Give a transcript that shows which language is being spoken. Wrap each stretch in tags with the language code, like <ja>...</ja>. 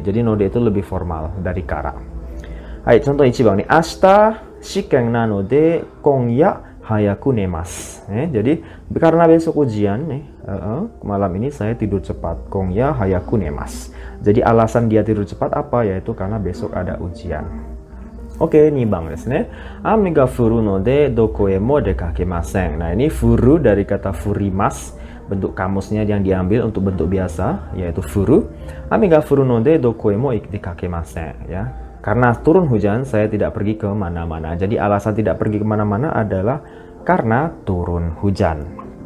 <id>Jadi node itu lebih formal dari kara. Hai, contoh ichibang nih.</id> <ja>Ashita shiken nanode kongya hayaku nemas.</ja> <id>Jadi karena besok ujian nih, malam ini saya tidur cepat.</id> <ja>Kongya hayaku nemas.</ja> <id>Jadi alasan dia tidur cepat apa? Yaitu karena besok ada ujian.</id> <ja>Oke, 2番ですね。雨が降るのでどこへも出かけません。</ja> <id>Nah, ini furu dari kata furimas. Bentuk kamusnya yang diambil untuk bentuk biasa, yaitu furu.</id> <ja>Ame ga furu no de doko e mo ikakemasen, ya.</ja> <id>Karena turun hujan, saya tidak pergi ke mana-mana. Jadi alasan tidak pergi ke mana-mana adalah karena turun hujan.</id>